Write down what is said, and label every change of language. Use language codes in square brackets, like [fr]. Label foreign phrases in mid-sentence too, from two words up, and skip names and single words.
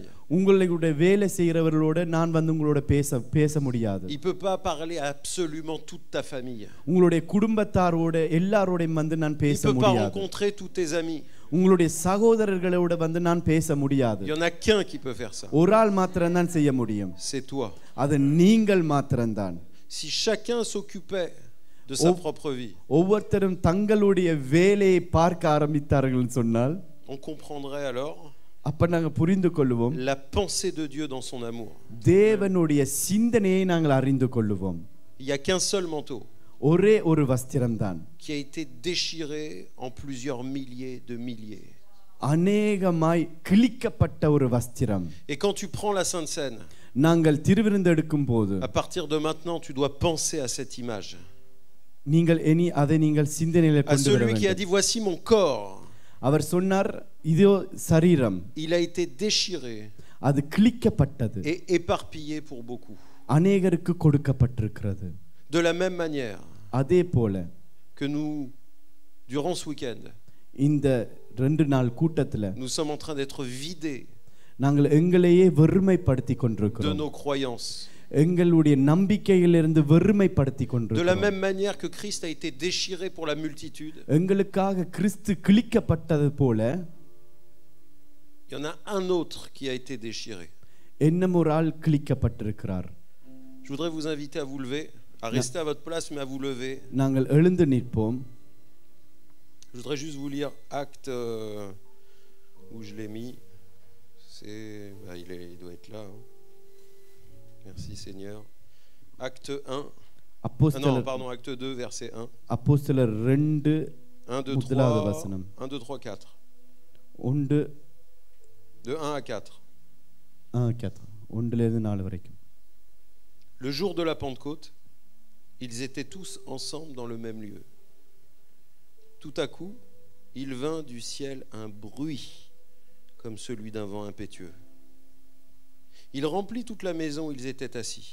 [ta] உங்களுடைய வேலை செய்கிறவர்களோட நான் வந்து உங்களோட பேச முடியாது. [fr] Il peut pas parler à absolument toute ta famille. [ta] உங்களுடைய குடும்பத்தாரோட எல்லாரோடையும் வந்து நான் [fr] Il [ta] பேச [fr] peut pas [ta] முடியாது. [fr] rencontrer tous tes amis. [ta] உங்களுடைய சகோதரர்களோட வந்து நான் பேச முடியாது. [fr] Il y en a qu'un qui peut faire ça. [ta] ஒரு ஆள் மாத்திரம் தான் செய்ய முடியும். [fr] C'est toi. [ta] அது நீங்கள் மாத்திரம்தான். [fr] Si chacun s'occupait de sa propre vie, [ta] ஒவ்வொருத்தரும் தங்களுடைய வேலையை பார்க்க ஆரம்பித்தார்கள் சொன்னால் [fr] on comprendrait alors [ta] அப்ப நாங்க புரிந்து கொள்வோம் [fr] la pensée de Dieu dans son amour. [ta] தேவனுடைய சிந்தனையை நாங்கள் அறிந்து கொள்வோம். [fr] Il y a qu'un seul manteau [ta] ஒரே ஒரு வஸ்திரம் தான் [fr] qui a été déchiré en plusieurs milliers de milliers. [ta] அநேகமாய் கிழிக்கப்பட்ட ஒரு வஸ்திரம். [fr] Et quand tu prends la Sainte Seine, [ta] நாங்கள் திருவிருந்து எடுக்கும் போது [fr] à partir de maintenant, tu dois penser à cette image. [ta] நீங்கள் இனி அதை நீங்கள் சிந்தனையில [fr] À [ta] கொண்டு வர [fr] celui qui a [ta] வேண்டும். [fr] dit voici mon corps. [ta] அவர் சொன்னார், இதோ சரீரம், [fr] Il a été déchiré [ta] அது கிழிக்கப்பட்டது, [fr] et éparpillé pour beaucoup. [ta] அநேகருக்கு கொடுக்கப்பட்டிருக்கிறது. [fr] De la même manière [ta] அதே போல [fr] que nous, durant ce week-end, [ta] இந்த 2 நாள் கூட்டத்துல [fr] nous sommes en train d'être vidés [ta] நாங்கள் எங்களையே வெறுமைப்படுத்தி [fr] de [ta] கொண்டிருக்கிறோம். [fr] nos croyances. [ta] எங்களுடைய நம்பிக்கையிலிருந்து வெறுமைப்படுத்தி [fr] De la [ta] கொண்டிருக்கிறோம். [fr] même manière que Christ a été déchiré pour la multitude, [ta] எங்களுக்காக கிறிஸ்து கிழிக்கப்பட்டது போல [fr] il y en a un autre qui a été déchiré. [ta] இன்னும் ஒரு ஆள் கிழிக்கப்பட்டிருக்கிறார். [fr] Je voudrais vous inviter à vous lever, à rester à votre place, mais à vous lever. [ta] நாங்கள் எழுந்து நிற்போம். [fr] Je voudrais juste vous lire Acte où je l'ai mis. Il doit être là. Hein. Merci Seigneur. Acte 1. Non, pardon, Acte 2, verset 1. [ta] அப்போஸ்தலர் 2 1, 2, 3, முதலாவது வசனம். 1, 2, 3, 4. 1 [fr] De 1 à 4. [ta] 4 1லேருந்து 4 வரைக்கும். [fr] Le jour de la Pentecôte, ils étaient tous ensemble dans le même lieu. Tout à coup, il vint du ciel un bruit comme celui d'un vent impétueux. Il remplit toute la maison où ils étaient assis.